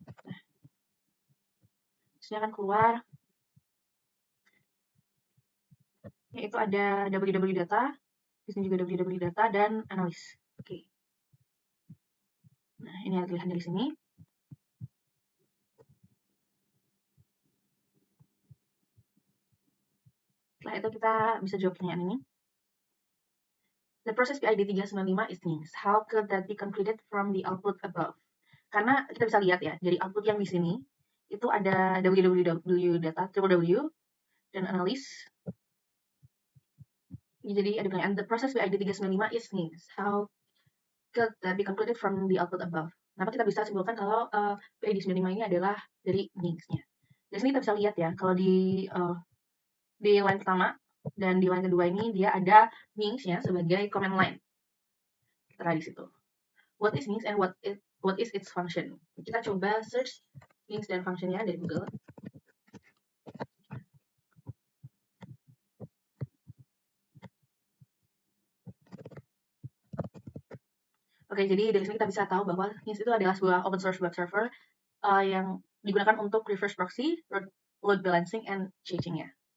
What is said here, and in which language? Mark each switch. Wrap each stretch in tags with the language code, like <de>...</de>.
<id>Nah, disini akan keluar yaitu ada www data, di sini juga www data dan analis. Oke. Nah, ini yang terlihat dari sini. Setelah itu kita bisa jawab pertanyaan ini.</id> <en>The process PID 395 is Nginx. How could that be concluded from the output above?</en> <id>Karena kita bisa lihat ya, dari output yang di sini, itu ada www data, www, dan analis. Jadi ada pertanyaan,</id> <en>the process PID 395 is Nginx. How could that be concluded from the output above?</en> <id>Kenapa kita bisa simpulkan kalau PID 95 ini adalah dari Nginx-nya? Di sini kita bisa lihat ya, kalau di line pertama dan di line kedua ini dia ada Nginx-nya sebagai command line. Tertera di situ.</id> <en>What is Nginx and what is its function?</en> <id>Kita coba search Nginx dan functionnya dari Google. Oke, jadi dari sini kita bisa tahu bahwa Nginx itu adalah sebuah open source web server yang digunakan untuk reverse proxy, load balancing, and changing-nya.</id>